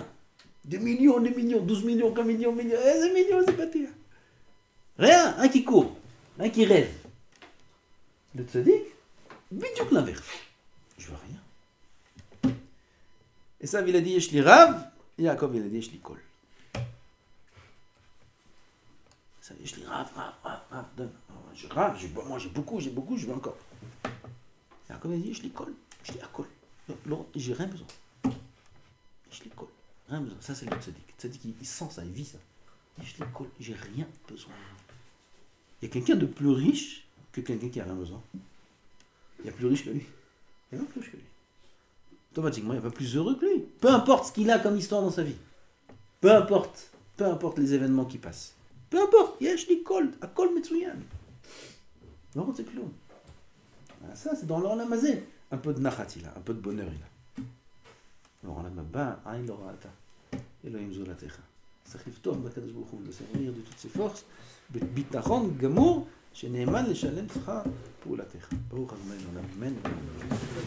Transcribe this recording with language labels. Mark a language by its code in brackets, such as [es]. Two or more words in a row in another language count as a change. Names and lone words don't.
[fr] Des millions, 12 millions, 15 millions, des millions, c'est pas terrible. Rien, un qui court, un qui rêve. Le tzaddik, bidiouk l'inverse. Je veux rien. Et ça, il a dit, [he] יש לי רב, [fr] et Yaakov, il a dit, [he] יש לי כל. Ça, יש לי רב, [fr] donne. Moi j'ai beaucoup, je veux encore. Yaakov, il a dit, [he] יש לי כל, יש לי הכל. [fr] J'ai rien besoin. [he] יש לי כל, [fr] rien besoin. Ça, c'est le tzaddik. Le tzaddik, il sent ça, il vit ça. [he] יש לי כל, [fr] j'ai rien besoin. Il y a quelqu'un de plus riche que quelqu'un qui a rien besoin. Il y a plus riche que lui. Il y a plus riche que lui. Automatiquement, il n'y a pas plus heureux que lui. Peu importe ce qu'il a comme histoire dans sa vie. Peu importe les événements qui passent. Peu importe. [he] יש לי כל, הכל מצוין. [fr] Non, c'est clown. Ça, c'est dans l'Olam Hazé. Un peu de nachat il a, un peu de bonheur il a. [he] העולם הבא, עין לא ראתה, אלוהים זולתך. צריך לפתוח בקדוש ברוך הוא, לסייע [fr] de toutes ses forces, [he] ביטחון גמור, שנאמן לשלם שכר פעולתך. ברוך ה' אמן.